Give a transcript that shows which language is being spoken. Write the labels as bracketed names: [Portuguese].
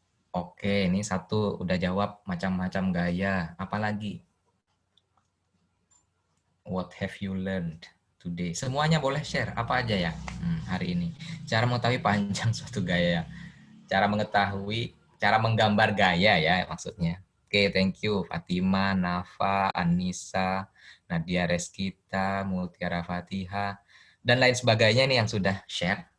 [Indonesian] Oke, ini satu udah jawab macam-macam gaya. Apalagi? [English] What have you learned today? [Indonesian] Semuanya boleh share apa aja ya hari ini. Cara mengetahui panjang suatu gaya. Cara mengetahui, cara menggambar gaya ya maksudnya. Oke, thank you Fatima, Nafa, Anissa, Nadia Reskita, Mutiara Fatiha, dan lain sebagainya nih yang sudah share.